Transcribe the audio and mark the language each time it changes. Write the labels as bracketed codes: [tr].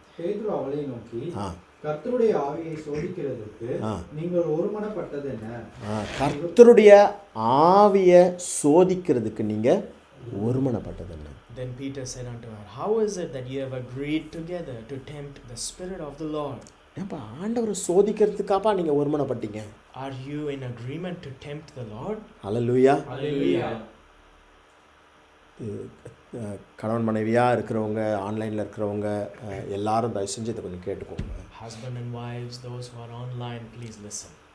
[ta] பேதுரு அவளை நோக்கி, கர்த்தருடைய ஆவியை சோதிக்கிறதுக்கு நீங்கள் ஒருமனப்பட்டது என்ன? கர்த்தருடைய ஆவியை சோதிக்கிறதுக்கு நீங்க ஒருமனப்பட்டது என்ன? [en] Then Peter said unto her, how is it that you have agreed together to tempt the Spirit of the Lord? [ta] ஏப்பா ஆண்டவரை சோதிக்கிறதுக்காப்பா நீங்க ஒருமனப்பட்டீங்க? [en] Are you in agreement to tempt the Lord? [ta] Hallelujah. [en] Hallelujah. [ta] கணவன் மனைவியாக இருக்கிறவங்க, ஆன்லைனில் இருக்கிறவங்க எல்லாரும் தயவு செஞ்சு இதை கொஞ்சம் கேட்டுக்கோங்க. [en] Husband and wives, those who are online, please listen.